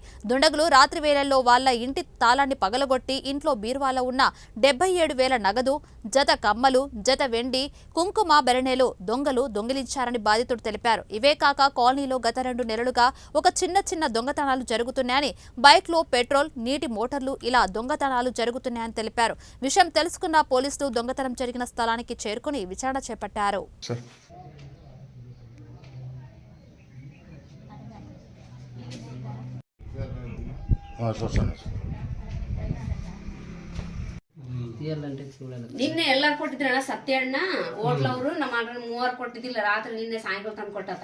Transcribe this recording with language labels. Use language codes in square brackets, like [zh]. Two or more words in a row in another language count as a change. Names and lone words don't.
[te] దుండగులు రాత్రి వేళల్లో వాళ్ల ఇంటి తాళాన్ని పగలగొట్టి ఇంట్లో బీరువాలో ఉన్న 77,000 నగదు, జత కమ్మలు, జత వెండి, కుంకుమ బెరణేలు దొంగలు దొంగిలించారని బాధితుడు తెలిపారు. ఇవే కాక కాలనీలో గత 2 నెలలుగా ఒక చిన్న దొంగతనాలు జరుగుతున్నాయని, బైక్లో పెట్రోల్, నీటి మోటార్లు ఇలా దొంగతనాలు జరుగుతున్నాయని తెలిపారు. విషయం తెలుసుకున్న పోలీసులు దొంగతనం జరిగిన స్థలానికి చేరుకుని విచారణ చేపట్టారు. [kn] ನಿನ್ನೆ ಎಲ್ಲಾರು ಕೊಟ್ಟಿದ್ರಣ್ಣ ಸತ್ಯ ಅಣ್ಣ ಹೋಟ್ಲವ್ರು ನಮ್ಮ ಅಣ್ಣ 3 ಕೊಟ್ಟಿದ್ದಿಲ್ಲ ರಾತ್ರಿ ನಿನ್ನೆ ಸಾಯಂಕಾಲ ತಂದು ಕೊಟ್ಟದ